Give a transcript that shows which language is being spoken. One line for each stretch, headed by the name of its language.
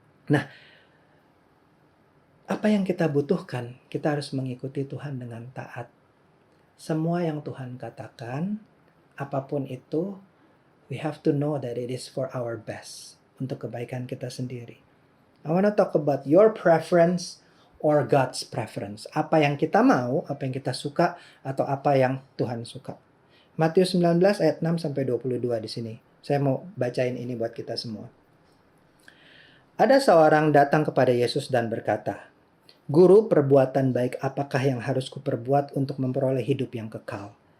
Indonesian: Nah, apa yang kita butuhkan? Kita harus mengikuti Tuhan dengan taat. Semua yang Tuhan katakan, apapun itu,
English: we have to know that it is for our best.
Indonesian: Untuk kebaikan kita sendiri.
English: I want to talk about your preference or God's preference.
Indonesian: Apa yang kita mau, apa yang kita suka, atau apa yang Tuhan suka. Matius 19 ayat 6 sampai 22 di sini. Saya mau bacain ini buat kita semua. Ada seorang datang kepada Yesus dan berkata, Guru, perbuatan baik apakah yang harus kuperbuat untuk memperoleh hidup yang kekal?